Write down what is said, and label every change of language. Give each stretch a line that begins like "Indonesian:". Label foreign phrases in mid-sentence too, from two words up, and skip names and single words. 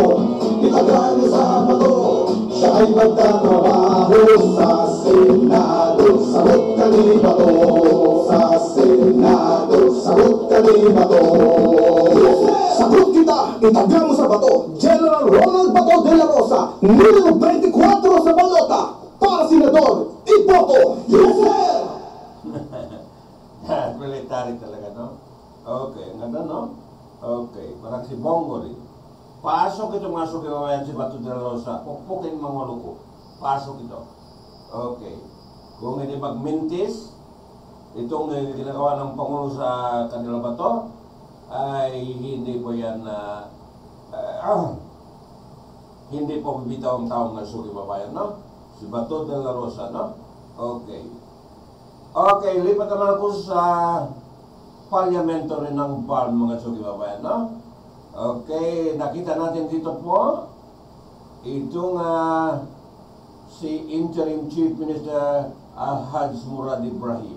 Filipino: Itaga niyo sa bato. Siya ay magtatrabaho sa Senado. Sagot ka ni bato. Sa Senado, sagot ka ni bato. Sagot kita, itaga mo sa bato. General Ronald Bato de la Rosa, numero 24 sa balota. Para senador, iboto.
English: Yes, sir!
Filipino: Military talaga, no? Okay, ganda, no? Okay, parang si Bongo rin. Pasok ito mga sukiwawayan si Bato de la Rosa. Pukpukin mga luko. Pasok ito. Okay. Kung hindi magmintis, itong ginagawa ng Pangulo sa kanila bato, ay hindi po yan hindi po bibitaw ang taong na sukiwawayan, no? Si Bato de la Rosa, no? Okay. Okay, lipat naman ako sa Parlamento rin ng BARM, mga sukiwawayan, no? Okay, nakita natin dito po itong si Interim Chief Minister Al-Haj Murad Ibrahim.